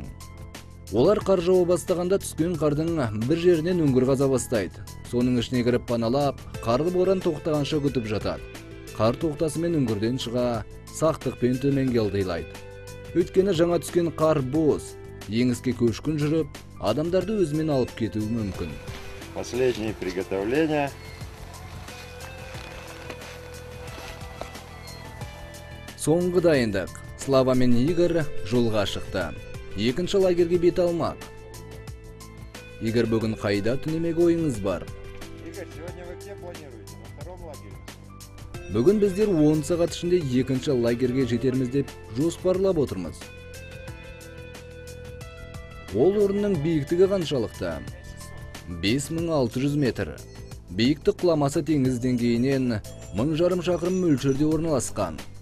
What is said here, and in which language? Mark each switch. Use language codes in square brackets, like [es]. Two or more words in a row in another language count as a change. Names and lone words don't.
[kk] Олар қар жауа бастағанда түскен қардың бір жерінен үңгір қаза бастайды. Соның ішіне кіріп паналап, қарлы боран тоқтағанша күтіп жатады. Қар тоқтасымен үңгірден шыға, сақтықпен төменге ылдилайды. Өйткені жаңа түскен қар бос, еңіске көшкін жүріп, адамдарды өзімен алып кетуі мүмкін. [ru] Последние приготовления. [kk] Соңғы дайындық. Слава мен Игорь жолға шықты. Екінші лагерге бет алмақ. Игорь, бүгін қайда түнемек ойыңыз бар? [ru] Игорь, сегодня вы где планируете? На втором лагере? [kk] Бүгін біздер 10 сағат ішінде екінші лагерге жетерміз деп жоспарлап отырмыз. Ол орынның биіктігі қаншалықты? 5600 метр. Биіктік құламасы теңіз деңгейінен 1500 шақырым мөлшерде орналасқан.